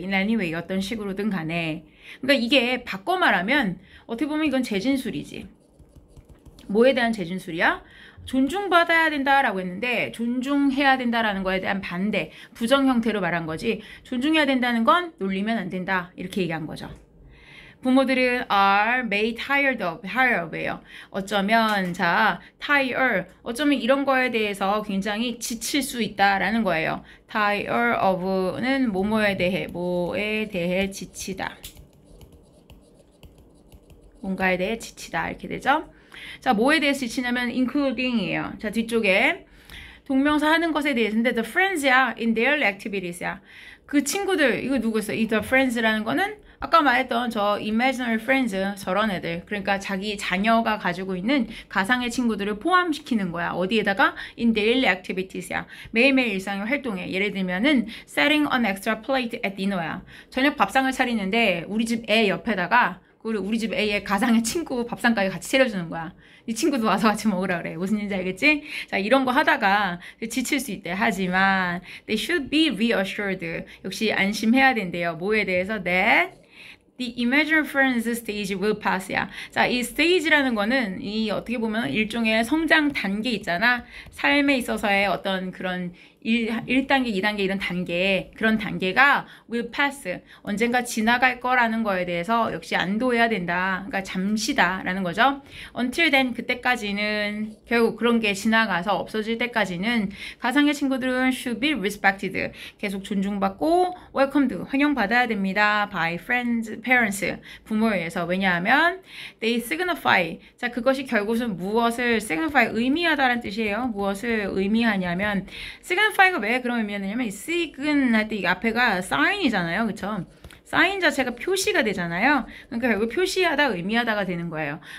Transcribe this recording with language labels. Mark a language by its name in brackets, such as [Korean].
[English] in any way [Korean] 어떤 식으로든 간에. 그러니까 이게 바꿔 말하면 어떻게 보면 이건 재진술이지. 뭐에 대한 재진술이야? 존중받아야 된다라고 했는데 존중해야 된다라는 거에 대한 반대, 부정 형태로 말한 거지 존중해야 된다는 건 놀리면 안 된다 이렇게 얘기한 거죠. 부모들은 [English] are made tired of [Korean] 예요. 어쩌면 자 tire 어쩌면 이런 거에 대해서 굉장히 지칠 수 있다라는 거예요. [English] tire of [Korean] 는 뭐에 대해 지치다. 뭔가에 대해 지치다 이렇게 되죠. 자, 뭐에 대해서 지치냐면 including이에요. 자, 뒤쪽에 동명사 하는 것에 대해서인데 [English] the friends [Korean] 야, [English] in their activities [Korean] 야. 그 친구들, 이거 누구였어? 이 [English] the friends [Korean] 라는 거는 아까 말했던 저 imaginary friends 저런 애들. 그러니까 자기 자녀가 가지고 있는 가상의 친구들을 포함시키는 거야. 어디에다가 [English] in daily activities [Korean] 야. 매일매일 일상의 활동에. 예를 들면은 [English] setting an extra plate at dinner야. [Korean] 저녁 밥상을 차리는데 우리 집 애 옆에다가 우리 집 A의 가상의 친구 밥상까지 같이 차려주는 거야. 이 친구도 와서 같이 먹으라 그래. 무슨 얘기인지 알겠지? 자, 이런 거 하다가 지칠 수 있대. 하지만 [English] they should be reassured. [Korean] 역시 안심해야 된대요. 뭐에 대해서? [English] that the imaginary friends stage will pass야. [Korean] 자, 이 stage라는 거는 이 어떻게 보면 일종의 성장 단계 있잖아. 삶에 있어서의 어떤 그런 1단계, 2단계 이런 단계, 그런 단계가 [English] will pass, [Korean] 언젠가 지나갈 거라는 거에 대해서 역시 안도해야 된다. 그러니까 잠시다라는 거죠. [English] until then, [Korean] 그때까지는 결국 그런 게 지나가서 없어질 때까지는 가상의 친구들은 [English] should be respected, [Korean] 계속 존중받고 welcomed, 환영받아야 됩니다. [English] by friends, parents, [Korean] 부모에 의해서. 왜냐하면 [English] they signify, [Korean] 자 그것이 결국은 무엇을 signify, 의미하다라는 뜻이에요. 무엇을 의미하냐면 signify가 왜 그런 의미였냐면 sign 할 때 이 앞에가 sign이잖아요. 그쵸? 사인 자체가 표시가 되잖아요. 그러니까 결국 표시하다, 의미하다가 되는 거예요.